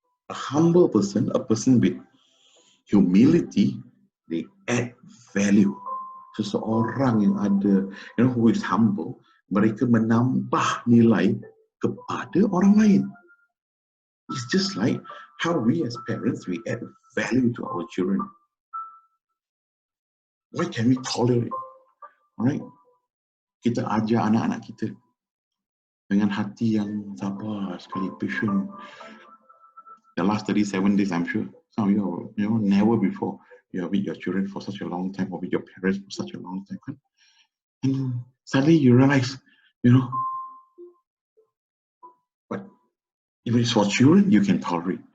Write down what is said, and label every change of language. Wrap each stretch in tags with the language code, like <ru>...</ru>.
<en>A humble person, a person with humility, they add value.</en> <ms>Seseorang yang ada,</ms> <en>who is humble,</en> <ms>mereka menambah nilai kepada orang lain.</ms> <en>It's just like how we as parents, we add value to our children. Why can we tolerate? Alright?</en> <ms>Kita ajar anak-anak kita dengan hati yang sabar sekali, patient.</ms> <en>The last 37 days, I'm sure some of you, never before you are with your children for such a long time, or with your parents for such a long time. And suddenly you realize, but if it's for children, you can tolerate.</en>